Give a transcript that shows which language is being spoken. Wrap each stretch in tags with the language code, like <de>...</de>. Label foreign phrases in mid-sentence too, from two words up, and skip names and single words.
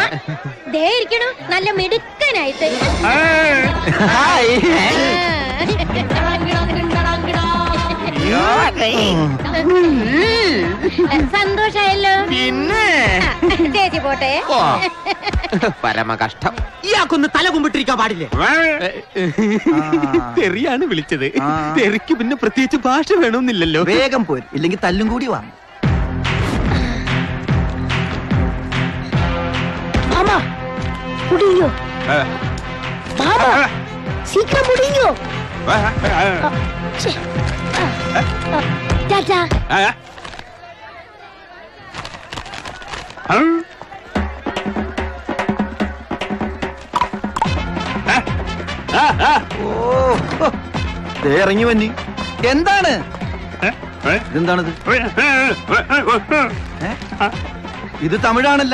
<ml>ദേ ഇരിക്കണു നല്ല മിടുക്കനായിട്ട്. സന്തോഷായല്ലോ. പിന്നെ ചേച്ചി പോട്ടെ. പരമ കഷ്ടം. ഇയാൾക്കൊന്ന് തല കുമ്പിട്ടിരിക്കാൻ പാടില്ലേ? തെറിയാണ് വിളിച്ചത്. തെറിക്ക് പിന്നെ പ്രത്യേകിച്ച് ഭാഷ വേണമെന്നില്ലല്ലോ. വേഗം പോര്, ഇല്ലെങ്കിൽ തല്ലും കൂടി വാ.</ml> <ta>முடியும் பாபா சீக்கிரம் முடியும் டாடா</ta> <ml>ഇറങ്ങി വന്നി. എന്താണ് ഇതെന്താണിത്? ഇത് തമിഴാണല്ല?</ml>